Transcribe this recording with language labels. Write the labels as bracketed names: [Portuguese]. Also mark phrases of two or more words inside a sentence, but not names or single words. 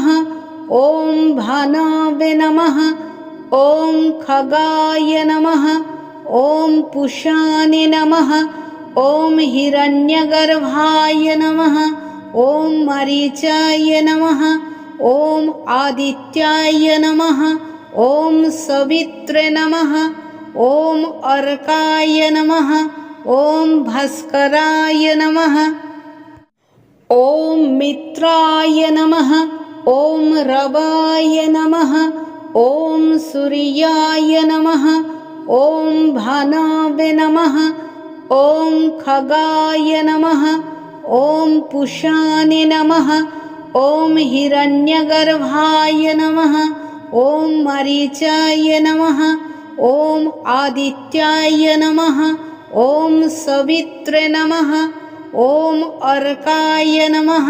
[Sanskrit] ওম ভানবে নমঃ, ওম খগায় নমঃ, ওম পুষানে নমঃ, ওম হিরণ্যগর্ভায় নমঃ, ওম মরিচায় নমঃ, ওম আদিত্যায় নমঃ, ওম সবিত্রে নমঃ, ওম অর্কায় নমঃ, ওম ভাস্করায় নমঃ। ওম মিত্রায় নমঃ, ওম রবায় নমঃ, ওম সূর্যায় নমঃ, ওম ভানবে নমঃ, ॐ खगाय नमः। ॐ पुषाने नमः। ॐ हिरण्यगर्भाय नमः। ॐ मरीचाय नमः। ॐ आदित्याय नमः। ॐ सवित्रे नमः। ॐ अर्काय नमः।